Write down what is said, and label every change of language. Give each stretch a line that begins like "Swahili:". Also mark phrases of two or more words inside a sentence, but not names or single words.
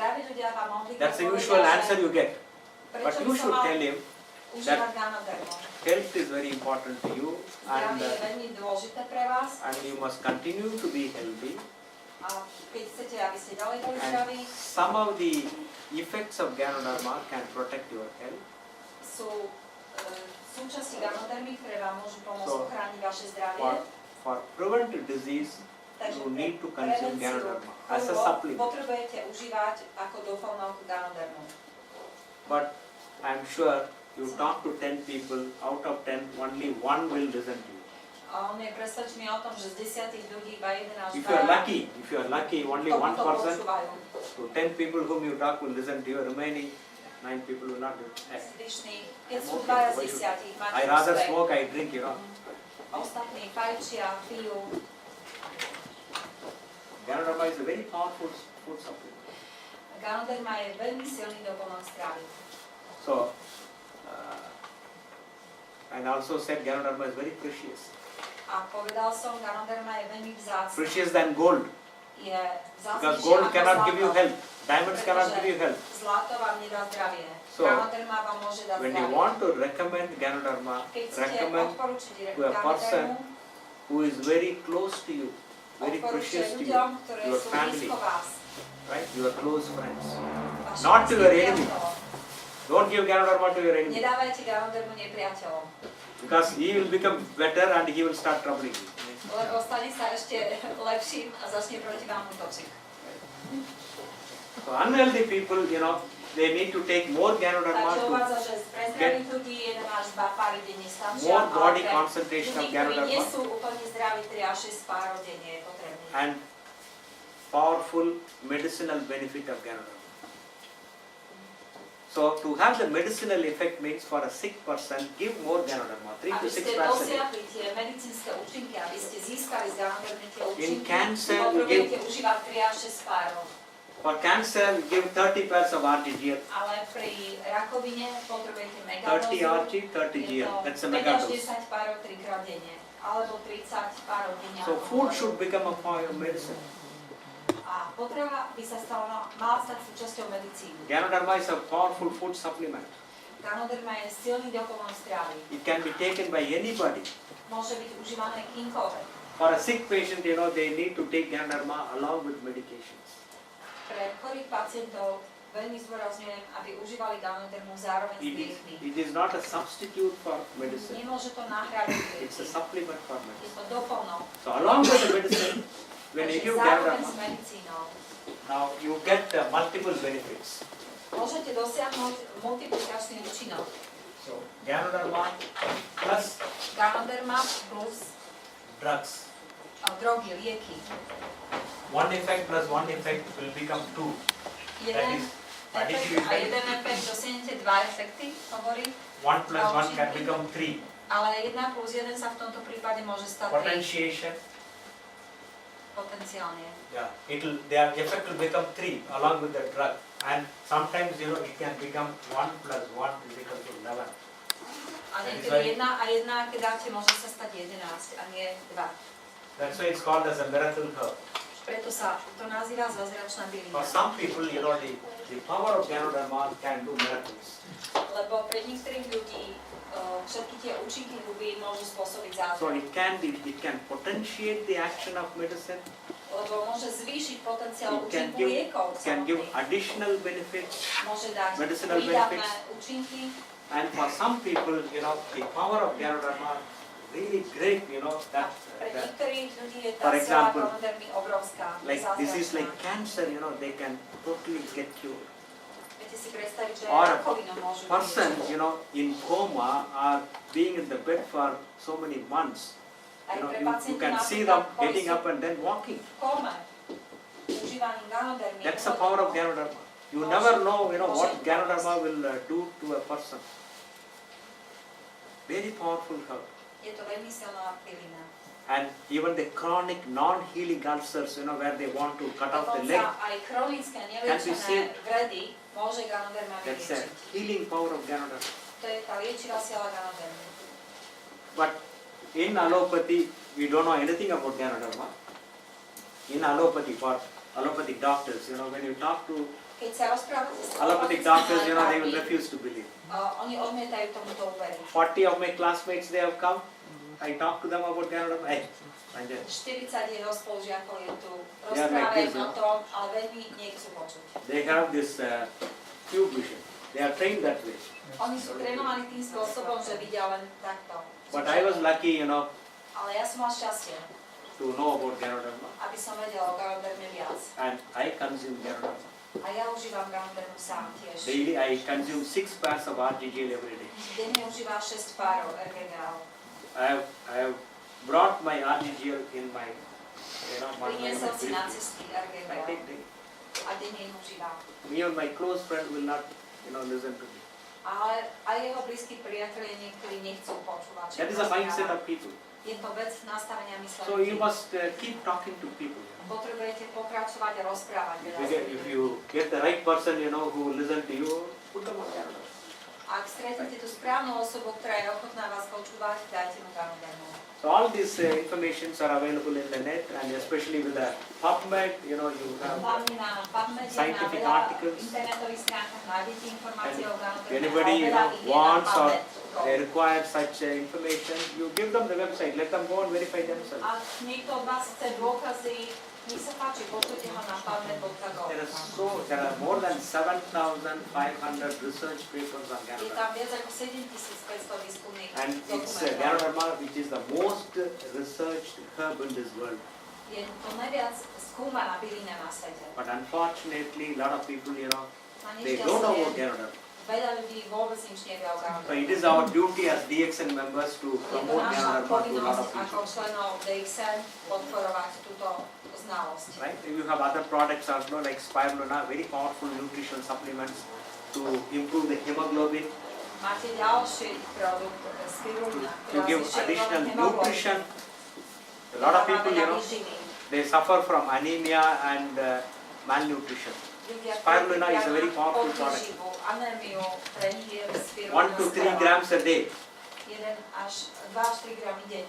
English: That's the
Slovak: povedia,
English: usual
Slovak: že
English: answer you get. But
Slovak: prečo
English: you
Slovak: by som
English: should
Slovak: mal
English: tell him,
Slovak: užívať Ganodermu.
English: health is very important to you, and
Slovak: Zdravie je veľmi dôležité pre vás
English: you must continue to be healthy.
Slovak: a keď chcete, aby ste ďalej boli
English: And
Slovak: zdraví,
English: some of the effects of Ganoderma can protect your health.
Slovak: sú súčasti Ganodermy, ktoré vám môžu pomôcť
English: So,
Slovak: ochrániť vaše zdravie.
English: For preventive disease,
Slovak: Takže
English: you
Slovak: pre
English: need to consume
Slovak: prevenciu
English: Ganoderma as a
Slovak: chorôb
English: supplement.
Slovak: potrebujete užívať ako doplnok Ganodermu.
English: But I'm sure you talk to 10 people, out of 10, only one will listen to you.
Slovak: A on je presvedčený o tom, že z 10 ľudí iba 1 až 2
English: If you are lucky, only one person, so 10 people whom you talk will listen to you, remaining 9 people will not do it.
Slovak: Zvyšní, keď sú 2 z 10, máte
English: I rather
Slovak: úspech.
English: smoke, I drink, you know.
Slovak: Ostatní fajčia, pijú.
English: Ganoderma is a very powerful food supplement.
Slovak: Ganoderma je veľmi silný doplnok stravy.
English: So, and also said Ganoderma is very precious.
Slovak: A povedal som, Ganoderma je veľmi vzácna.
English: Precious than gold.
Slovak: Je
English: Because
Slovak: vzácnejšia
English: gold
Slovak: ako
English: cannot give you
Slovak: zlato.
English: health. Diamonds cannot give you health.
Slovak: Zlato vám nedá zdravie.
English: So,
Slovak: Ganoderma vám môže dať
English: when you
Slovak: zdravie.
English: want to recommend Ganoderma,
Slovak: Keď chcete
English: recommend
Slovak: odporučiť
English: to a person
Slovak: Ganodermu,
English: who is very close to you, very precious
Slovak: odporúčte
English: to you,
Slovak: ľuďom, ktoré
English: your
Slovak: sú
English: family,
Slovak: blízko vás.
English: right? Your close friends.
Slovak: Vaši
English: Not to your
Slovak: blízki
English: enemy.
Slovak: priatelia.
English: Don't give Ganoderma to your enemy,
Slovak: Nedávajte Ganodermu nepriateľom,
English: because he will become better and he will start troubling you.
Slovak: lebo stane sa ešte lepším a začne proti vám útočiť.
English: So unhealthy people, you know, they need to take more Ganoderma
Slovak: Takže
English: to
Slovak: uvádza, že pre zdravých ľudí 1 až 2 páry denne stačia,
English: more
Slovak: ale
English: body
Slovak: pre
English: concentration of
Slovak: ľudí, ktorí nie
English: Ganoderma
Slovak: sú úplne zdraví, 3 až 6 párov denne je potrebné.
English: and powerful medicinal benefit of Ganoderma. So to have the medicinal effect means for a sick person, give more Ganoderma, 3 to
Slovak: Aby
English: 6
Slovak: ste
English: pairs a day.
Slovak: dosiahli tie medicínske účinky, aby ste získali z Ganodermy tie
English: In
Slovak: účinky,
English: cancer,
Slovak: potrebujete užívať 3 až 6 párov.
English: For cancer, give 30 pairs of RGGL.
Slovak: Ale pri rakovine potrebujete
English: 30
Slovak: megadózu.
English: RG, 30 GL. That's a
Slovak: 5 až
English: megadose.
Slovak: 10 párov 3-krát denne, alebo 30 párov denne.
English: So
Slovak: alebo
English: food
Slovak: párov.
English: should become a part of medicine.
Slovak: A potrava by sa mala stať súčasťou medicíny.
English: Ganoderma is a powerful food supplement.
Slovak: Ganoderma je silný doplnok stravy.
English: It can be taken by anybody.
Slovak: Môže byť užívané kýmkoľvek.
English: For a sick patient, you know, they need to take Ganoderma along with medications.
Slovak: Pre chorých pacientov veľmi zdôrazňujem, aby užívali Ganodermu zároveň s liekmi.
English: It is not a substitute for medicine.
Slovak: Nemôže to nahradiť
English: It's a
Slovak: lieky.
English: supplement for
Slovak: Je
English: medicine.
Slovak: to doplnok.
English: So along with the medicine, when you
Slovak: Takže
English: give
Slovak: zároveň s
English: Ganoderma,
Slovak: medicínou
English: now you get multiple benefits.
Slovak: môžete dosiahnuť multiplikačný účinok.
English: So Ganoderma plus
Slovak: Ganoderma plus
English: drugs.
Slovak: drogy, lieky.
English: One effect plus one effect will become 2. That
Slovak: Jeden
English: is
Slovak: efekt
English: additive
Slovak: a jeden efekt dosiahnete 2 efekty, hovorí,
English: 1 plus 1 can become 3.
Slovak: ale 1 plus 1 sa v tomto prípade môže stať 3
English: Potentiation,
Slovak: potenciálne.
English: yeah, their effect will become 3 along with the drug. And sometimes, you know, it can become 1 plus 1 is equal to 11.
Slovak: A niekedy 1 a 1, keď dáte, môže sa stať 11 a nie 2.
English: That's why it's called as a miracle herb.
Slovak: Preto sa to nazýva zázračná
English: For
Slovak: bylina.
English: some people, you know, the power of Ganoderma can do miracles.
Slovak: Lebo pre niektorých ľudí všetky tie účinky huby môžu spôsobiť
English: So
Slovak: zázrak.
English: it can potentiate the action of medicine,
Slovak: Lebo môže zvýšiť potenciál
English: It can
Slovak: účinku
English: give-
Slovak: liekov
English: can give
Slovak: samotných.
English: additional benefits.
Slovak: Môže dať
English: medicinal
Slovak: prídavné
English: benefits.
Slovak: účinky.
English: And for some people, you know, the power of Ganoderma really great, you know,
Slovak: A
English: that
Slovak: pre niektorých ľudí je
English: For
Slovak: tá sila
English: example,
Slovak: Ganodermy obrovská,
English: like this is like
Slovak: zázračná.
English: cancer, you know, they can totally get cured.
Slovak: Viete si predstaviť, že
English: Or
Slovak: aj rakovinu môžu
English: Person,
Slovak: vyliečiť.
English: you know, in coma or being in the bed for so many months,
Slovak: Aj
English: you know,
Slovak: pre
English: you
Slovak: pacientov
English: can see
Slovak: napríklad,
English: them
Slovak: ktorí
English: getting
Slovak: sú
English: up and then walking.
Slovak: v kóme, užívaním Ganodermy.
English: That's the power of Ganoderma. You never know, you know, what Ganoderma will do to a person. Very powerful herb.
Slovak: Je to veľmi silná bylina.
English: And even the chronic non-healing ulcers, you know, where they want to cut off the leg,
Slovak: Dokonca aj chronické
English: Can be
Slovak: neliečené
English: seen.
Slovak: vredy môže Ganoderma
English: that's a
Slovak: vyliečiť.
English: healing power of Ganoderma.
Slovak: To je tá liečivá sila Ganodermy.
English: But in allopathy, we don't know anything about Ganoderma. In allopathy, for allopathic doctors, you know, when you talk to
Slovak: Keď sa rozprávate s
English: Allopathic doctors, you know, they will
Slovak: lekármi,
English: refuse to believe.
Slovak: oni odmietajú tomuto uveriť.
English: 40 of my classmates, they have come. I talk to them about Ganoderma. Hey, Ranjan.
Slovak: 40 jeho spolužiakov je tu.
English: They are like
Slovak: Rozprávajú
English: this,
Slovak: o
English: no?
Slovak: tom, ale veľmi nechcú počuť.
English: They have this cube vision. They are trained that way.
Slovak: Oni sú trénovaní tým spôsobom, že vidia len takto.
English: But I was lucky, you know,
Slovak: Ale ja som mal šťastie,
English: to know about Ganoderma.
Slovak: aby som vedela o Ganoderme viac.
English: And I consume Ganoderma.
Slovak: A ja užívam Ganodermu sám tiež.
English: Daily I consume 6 pairs of RGGL every day.
Slovak: Denne užívam 6 párov RGGL.
English: I have brought my RGGL in my, you know, my
Slovak: Priniesol si na cesty
English: I
Slovak: RGGL
English: take daily.
Slovak: a denne ich užívam.
English: Even my close friend will not, you know, listen to me.
Slovak: Ale aj jeho blízki priatelia niektorí nechcú počúvať. čo
English: That is a mindset
Slovak: rozpráva.
English: of people.
Slovak: Je to vec nastavenia myslenia.
English: So you must keep talking to people.
Slovak: Potrebujete pokračovať a rozprávať.
English: If you get the right person, you know, who will listen to you, put them on Ganoderma.
Slovak: Ak stretnete tú správnu osobu, ktorá je ochotná vás počúvať, dajte mu Ganodermu.
English: So all these informations are available in the net, and especially with the PubMed, you know, you have.
Slovak: Hlavne na PubMede, na
English: Scientific
Slovak: veľa
English: articles.
Slovak: internetových stránkach nájdete informácie o Ganoderme.
English: Anybody, you
Slovak: a veľa
English: know,
Slovak: ich je na
English: wants or
Slovak: PubMed.
English: they require such information, you give them the website, let them go and verify themselves.
Slovak: Ak niekto od vás chce dôkazy, nech sa páči, pošlite ho na pubmed.gov.
English: There are more than 7,500 research papers on
Slovak: Je
English: Ganoderma.
Slovak: tam viac ako 7500 výskumných
English: And it's
Slovak: dokumentov.
English: Ganoderma, which is the most researched herb in this world.
Slovak: Je to najviac skúmaná bylina na svete.
English: But unfortunately, a lot of people, you know,
Slovak: Na
English: they don't know about
Slovak: nešťastie
English: Ganoderma.
Slovak: veľa ľudí vôbec nič nevie o
English: So
Slovak: Ganoderme.
English: it is our duty as DXN members to
Slovak: Je to
English: promote
Slovak: naša
English: Ganoderma to a lot
Slovak: povinnosť
English: of
Slovak: ako
English: people.
Slovak: členov DXN podporovať túto znalosť.
English: Right? You have other products also like spirulina, very powerful nutritional supplements to improve the hemoglobin.
Slovak: Máte ďalší produkt, spirulina,
English: You
Slovak: ktorá
English: give
Slovak: zvyšuje
English: additional
Slovak: hemoglobin.
English: nutrition. A lot of people, you know, they suffer from anemia and malnutrition. Spirulina is a very powerful product.
Slovak: Anémiu, pre nich je spirulina
English: 1 to 3 grams a day.
Slovak: 1 až 2 až 3 gramy denne.